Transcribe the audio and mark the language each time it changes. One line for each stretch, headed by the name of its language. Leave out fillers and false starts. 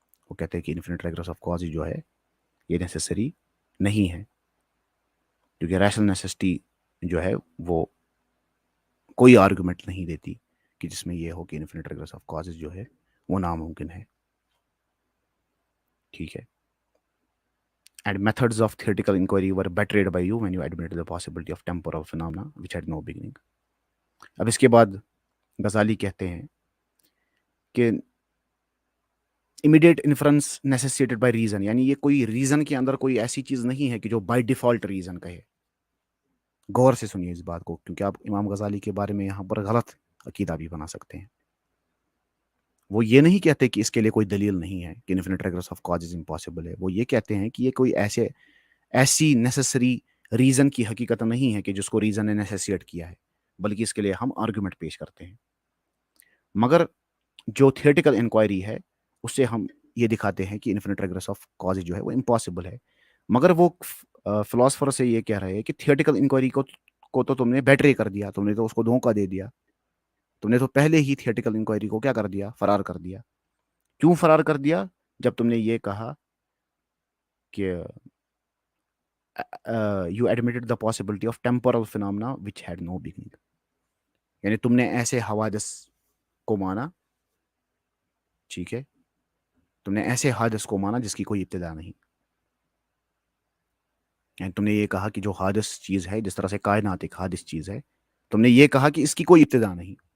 Urdu: وہ کہتے ہیں کہ انفینٹ ریگریس آف کاز جو ہے یہ نیسیسری نہیں ہے، کیونکہ ریشنل نیسیسٹی جو ہے وہ کوئی آرگومنٹ نہیں دیتی کہ جس میں یہ ہو کہ انفینٹ ریگریس آف کاز جو ہے وہ ناممکن ہے. ٹھیک ہے.
English: And methods of theoretical inquiry were betrayed by you when you admitted the possibility of temporal phenomena which had no beginning.
Urdu: اب اس کے بعد غزالی کہتے ہیں کہ
English: immediate inference necessitated by reason,
Urdu: یعنی یہ کوئی ریزن کے اندر کوئی ایسی چیز نہیں ہے کہ جو بائی ڈیفالٹ ریزن کہے. غور سے سنیے اس بات کو، کیونکہ آپ امام غزالی کے بارے میں یہاں پر غلط عقیدہ بھی بنا سکتے ہیں. وہ یہ نہیں کہتے کہ اس کے لیے کوئی دلیل نہیں ہے کہ infinite regress of cause is impossible ہے. وہ یہ کہتے ہیں کہ یہ کوئی ایسی نیسیسری ریزن کی حقیقت نہیں ہے کہ جس کو ریزن نے نیسیسیٹ کیا ہے، بلکہ اس کے لیے ہم آرگومنٹ پیش کرتے ہیں. مگر جو تھیورٹیکل انکوائری ہے اس سے ہم یہ دکھاتے ہیں کہ انفینٹ ریگریس آف کاز جو ہے وہ امپاسبل ہے. مگر وہ فلاسفر سے یہ کہہ رہے ہیں کہ تھیورٹیکل انکوائری کو تو تم نے بیٹرے کر دیا، تم نے تو اس کو دھوکہ دے دیا، تم نے تو پہلے ہی تھیورٹیکل انکوائری کو کیا کر دیا؟ فرار کر دیا. کیوں فرار کر دیا؟ جب تم نے یہ کہا کہ
English: you admitted the possibility of temporal phenomena which had no beginning.
Urdu: یعنی تم نے ایسے حوادث کو مانا، ٹھیک ہے، تم نے ایسے حادث کو مانا جس کی کوئی ابتدا نہیں. یعنی تم نے یہ کہا کہ جو حادث چیز ہے، جس طرح سے کائنات ایک حادث چیز ہے، تم نے یہ کہا کہ اس کی کوئی ابتدا نہیں.